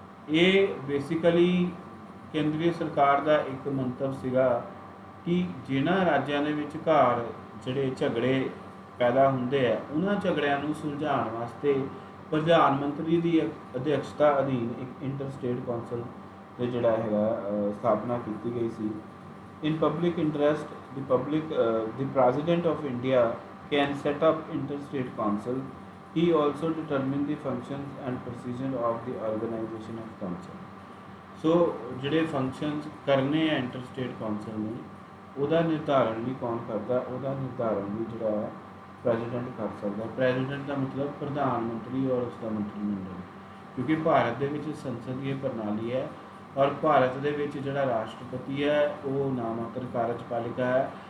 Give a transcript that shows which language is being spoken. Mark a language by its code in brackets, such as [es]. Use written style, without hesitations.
[pa] ਇਹ ਬੇਸਿਕਲੀ ਕੇਂਦਰੀ ਸਰਕਾਰ ਦਾ ਇੱਕ ਮੰਤਵ ਸੀਗਾ ਕਿ ਜਿਨ੍ਹਾਂ ਰਾਜਾਂ ਦੇ ਵਿਚਕਾਰ ਜਿਹੜੇ ਝਗੜੇ ਪੈਦਾ ਹੁੰਦੇ ਆ ਉਹਨਾਂ ਝਗੜਿਆਂ ਨੂੰ ਸੁਲਝਾਉਣ ਵਾਸਤੇ ਪ੍ਰਧਾਨ ਮੰਤਰੀ ਦੀ ਅਧਿਕਸ਼ਤਾ ਅਧੀਨ ਇੱਕ ਇੰਟਰ ਸਟੇਟ ਕੌਂਸਲ ਦੇ ਜਿਹੜਾ ਹੈਗਾ ਸਥਾਪਨਾ ਕੀਤੀ ਗਈ ਸੀ। [en] In public interest the president of India can set up interstate council। He also determine the functions and procedure of the organization of council। [pa] ਸੋ ਜਿਹੜੇ ਫੰਕਸ਼ਨਸ ਕਰਨੇ ਆ ਇੰਟਰ ਸਟੇਟ ਕੌਂਸਲ ਨੇ ਉਹਦਾ ਨਿਰਧਾਰਨ ਵੀ ਕੌਣ ਕਰਦਾ? ਉਹਦਾ ਨਿਰਧਾਰਨ ਵੀ ਜਿਹੜਾ ਹੈ ਪ੍ਰੈਜ਼ੀਡੈਂਟ ਕਰ ਸਕਦਾ। ਪ੍ਰੈਜ਼ੀਡੈਂਟ ਦਾ ਮਤਲਬ ਪ੍ਰਧਾਨ ਮੰਤਰੀ ਔਰ ਉਸ ਦਾ ਮੰਤਰੀ ਮੰਡਲ, ਕਿਉਂਕਿ ਭਾਰਤ ਦੇ ਵਿੱਚ ਸੰਸਦੀय ਪ੍ਰਣਾਲੀ ਹੈ ਔਰ ਭਾਰਤ ਦੇ ਵਿੱਚ ਜਿਹੜਾ ਰਾਸ਼ਟਰਪਤੀ ਹੈ ਉਹ ਨਾਮਾਤਰ ਕਾਰਜਪਾਲਿਕਾ ਹੈ।